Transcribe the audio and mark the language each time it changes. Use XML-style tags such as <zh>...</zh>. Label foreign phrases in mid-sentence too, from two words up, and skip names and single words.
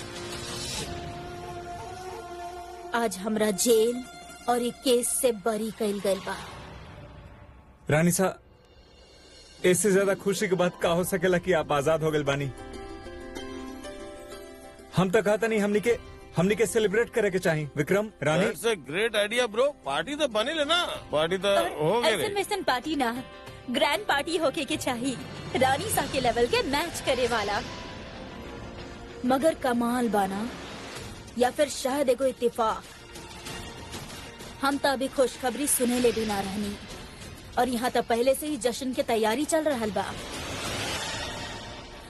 <bho>आज हमरा जेल और ये केस से बरी कइल गइल बा। रानी सा, इससे ज्यादा खुशी की बात का हो सकेला कि आप आजाद हो गए बानी। हम तो कहता नहीं हमनी के सेलिब्रेट करे के चाहिए। विक्रम, रानी।</bho> <en>That's a great idea, bro।</en> <bho>पार्टी तो बनी लेना। पार्टी तो हो गई। ऐसन वैसन पार्टी ना, ग्रैंड पार्टी होके के चाहिए। रानी सा के लेवल के मैच करे वाला। मगर कमाल बाना या फिर शायद एगो इत्तेफाक, हम तो अभी खुशखबरी सुने ले भी ना रहनी और यहाँ तो पहले से ही जश्न की तैयारी चल रहा बा।</bho>